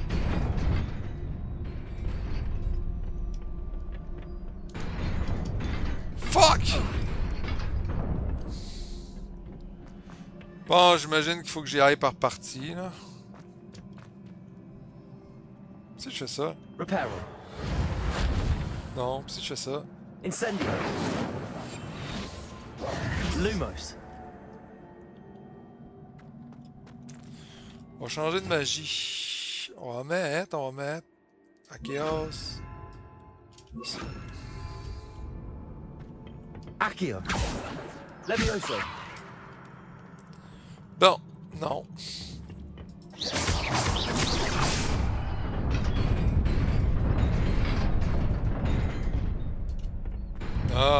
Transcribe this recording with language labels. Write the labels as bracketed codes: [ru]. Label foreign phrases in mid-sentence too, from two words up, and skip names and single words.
[en] Fuck! [fr] Bon, j'imagine qu'il faut que j'y aille par partie, là. Si je fais ça. Reparo. Non, si je fais ça. Incendio. Lumos. On va changer de magie. On va mettre à Chaos. Accio. Levioso. Bon, non. Ah.